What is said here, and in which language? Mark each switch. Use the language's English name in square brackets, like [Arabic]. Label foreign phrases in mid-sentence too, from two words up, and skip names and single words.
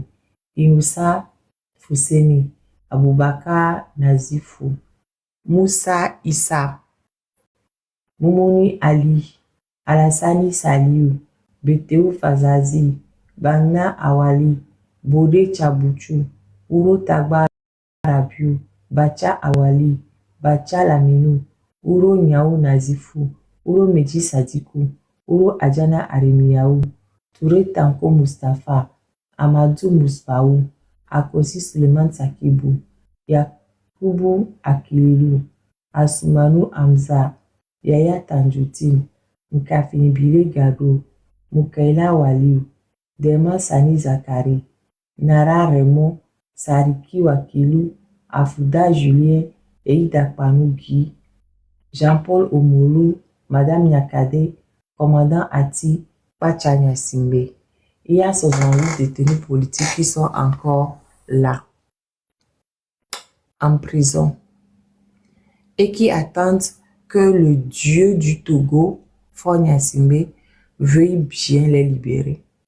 [French] Inusa Fuseni, Abubakar Nazifu, Musa Issa, Mumuni Ali, Alassani Saliu, Beteu Fazazi, Bangna Awali, Bode Chabuchu, Uro Tagba Rabiu, Bacha Awali, Bacha Laminu, Uro Nyao Nazifu, Uro Meji Sadiku, Uro Ajana Arimiyahu, Touré Tanko Mustafa, Amadou Musbaou, Akosi Suleiman Sakibu, Yakubu Akililu, Asumanu Hamza, Yaya Tanjutin, Nkafinibile Gado, Mukaila Waliu, Dema Sani Zakari, Nara Remo, Sariki Wakilu, Afuda Julien, Eida Panougi, Jean-Paul Omolu, Madame Nyakade, Commandant Ati, Pachanya Simbe. Il y a 68 détenus politiques qui sont encore là, en prison, et qui attendent que le dieu du Togo, Faure Gnassingbé, veuille bien les libérer.